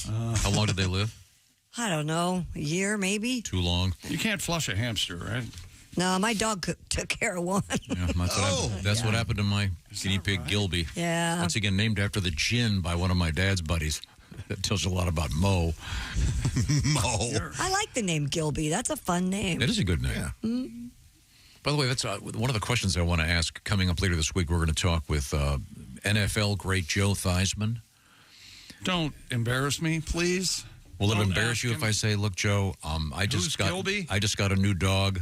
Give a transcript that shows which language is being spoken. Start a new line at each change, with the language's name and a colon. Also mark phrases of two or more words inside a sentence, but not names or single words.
English: How long did they live? I don't know, a year maybe. Too long. You can't flush a hamster, right? No, my dog took care of one. Yeah, that's what happened to my guinea pig, Gilby. Yeah. Once again, named after the gin by one of my dad's buddies. That tells you a lot about Mo. Mo. I like the name Gilby. That's a fun name. It is a good name. Yeah. Mm-hmm. By the way, that's one of the questions I want to ask. Coming up later this week, we're going to talk with NFL great Joe Theismann. Don't embarrass me, please. Will it embarrass you if I say, "Look, Joe, I just got a new dog.